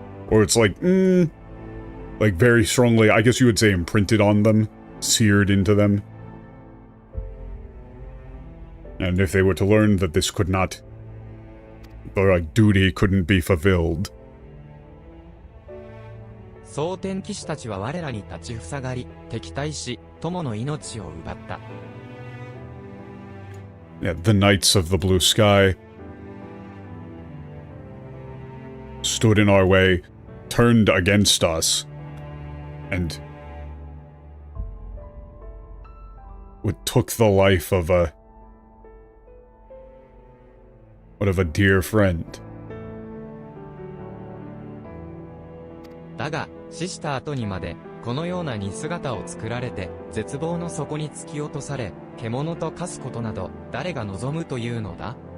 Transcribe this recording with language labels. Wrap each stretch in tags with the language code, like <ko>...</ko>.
<en>Or it's very strongly, I guess you would say imprinted on them, seared into them. And if they were to learn that this could not, their duty couldn't be fulfilled.</en> <ja>蒼天騎士たちは我らに立ちふさがり、敵対し、友の命を奪った。</ja> <en>Yeah, the Knights of the Blue Sky stood in our way, turned against us. And what took the life of a dear friend.</en> <ja>だが、死した後にまで、このような似姿を作られて、絶望の底に突き落とされ、獣と化すことなど、誰が望むというのだ?</ja>